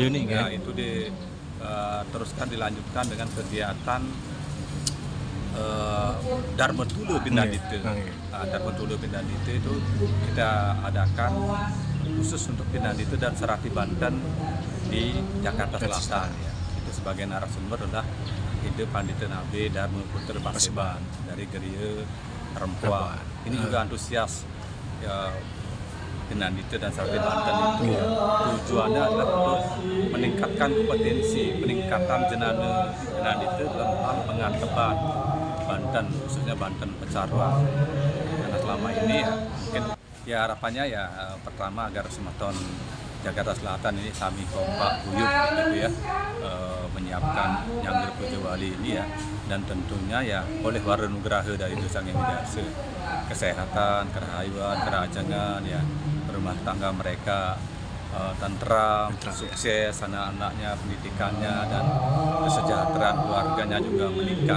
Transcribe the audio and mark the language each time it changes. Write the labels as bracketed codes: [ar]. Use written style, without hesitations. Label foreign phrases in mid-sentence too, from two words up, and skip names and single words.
[id] Nah, itu teruskan dilanjutkan dengan kegiatan Dharma Tula Pinandita. Dharma Tula Pinandita itu kita adakan khusus untuk Pinandita dan Serati Banten di Jakarta Selatan. Ya. Itu sebagai narasumber adalah Ide Pandita Nabe Dharma Putra Paseban dari Geria Rempuan. Ini juga antusias ya, Pinandita dan Serati Banten itu tujuannya adalah untuk meningkatkan kompetensi, peningkatan jenana Pinandita dalam hal penganteban Banten, khususnya Banten Pecarwa. Karena selama ini ya mungkin ya harapannya ya pertama agar Sematon Jakarta Selatan ini kami kompak guyup gitu ya, menyiapkan Nyangger Pujawali ini ya, dan tentunya ya oleh Waranugraha dari Sang Hyang Widiasa, kesehatan, kerahayuan, kerajangan ya, rumah tangga mereka tentram, sukses, anak-anaknya, pendidikannya, dan kesejahteraan keluarganya juga meningkat.